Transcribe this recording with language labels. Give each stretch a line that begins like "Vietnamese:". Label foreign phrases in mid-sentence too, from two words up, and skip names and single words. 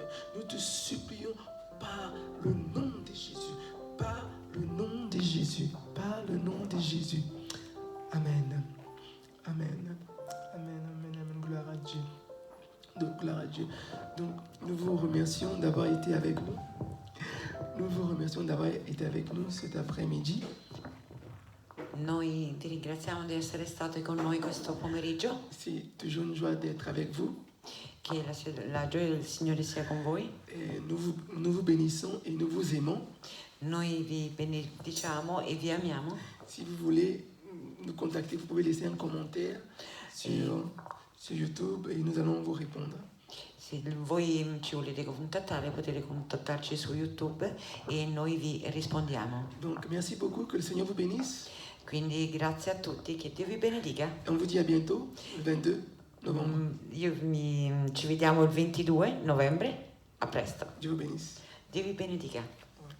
French: Nous te supplions par le nom de Jésus, par le nom de Jésus, par le nom de Jésus. Amen. Amen. Amen, amen, amen. Gloire à Dieu. Donc, gloire à Dieu. Donc, nous vous remercions d'avoir été avec nous. Nous vous remercions d'avoir été avec nous cet après-midi.
Italian: Noi ti ringraziamo di essere stato con noi questo pomeriggio,
French: C'est toujours une joie d'être avec vous.
Italian: che la gioia del Signore sia con voi.
French: Et nous vous bénissons et nous vous aimons.
Italian: Noi vi benediciamo e vi amiamo.
French: Si vous voulez nous contacter, vous pouvez laisser un commentaire sur YouTube et nous allons vous répondre.
Italian: Se voi ci volete contattare, potete contattarci su YouTube e noi vi rispondiamo.
French: Donc, merci beaucoup, que le Seigneur vous bénisse.
Italian: Quindi grazie a tutti, che Dio vi benedica.
French: Et on vous dit à bientôt, le 22 novembre.
Italian: Ci vediamo il 22 novembre. A presto.
French: Dieu vous bénisse.
Italian: Dio vi benedica.